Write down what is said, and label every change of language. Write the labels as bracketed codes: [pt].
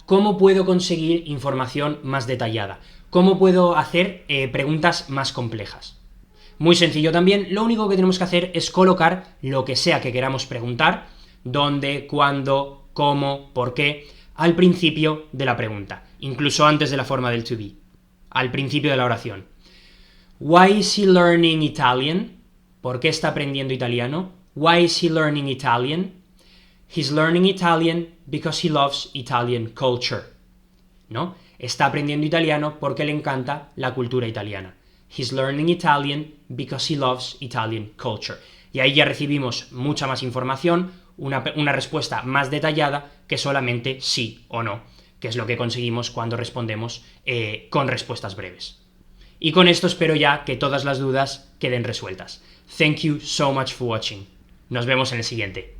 [es] ¿cómo puedo conseguir información más detallada? ¿Cómo puedo hacer preguntas más complejas? Muy sencillo también, lo único que tenemos que hacer es colocar lo que sea que queramos preguntar, dónde, cuándo, cómo, por qué, al principio de la pregunta, incluso antes de la forma del to be, al principio de la oración. [en] Why is he learning Italian? [es] ¿Por qué está aprendiendo italiano? [en] Why is he learning Italian? He's learning Italian because he loves Italian culture. ¿No? [es] Está aprendiendo italiano porque le encanta la cultura italiana. [en] He's learning Italian because he loves Italian culture. [es] Y ahí ya recibimos mucha más información, una respuesta más detallada que solamente sí o no, que es lo que conseguimos cuando respondemos con respuestas breves. Y con esto espero ya que todas las dudas queden resueltas. [en] Thank you so much for watching. [es] Nos vemos en el siguiente.